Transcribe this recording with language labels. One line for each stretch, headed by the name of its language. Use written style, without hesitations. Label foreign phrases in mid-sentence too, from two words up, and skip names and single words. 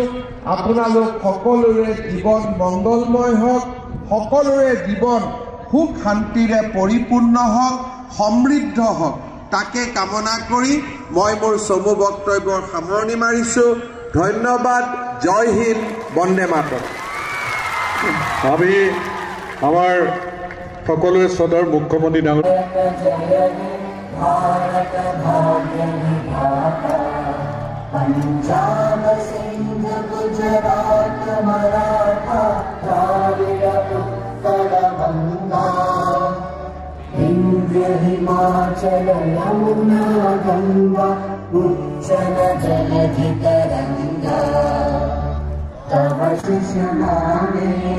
Assamese: আপোনালোক সকলোৰে জীৱন মংগলময় হওক, সকলোৰে জীৱন সুখ শান্তিৰে পৰিপূৰ্ণ হওক, সমৃদ্ধ হওক, তাকে কামনা কৰি মই মোৰ চমু বক্তব্যৰ সামৰণি মাৰিছো। ধন্যবাদ।
Hindi: जय हिन्द,
Sanskrit: বন্দে মাতৰম।
Assamese: আমি আমাৰ সকলোৱে শ্ৰদ্ধাৰ মুখ্যমন্ত্ৰী ডাঙৰ
Bangla: পঞ্জাব সিন্ধ গুজরাট মরাঠা দ্রাবিড় উৎকল গঙ্গা বিন্ধ্য হিমাচল যমুনা গঙ্গা উচ্ছল জলধি তরঙ্গা তব শিশুনামে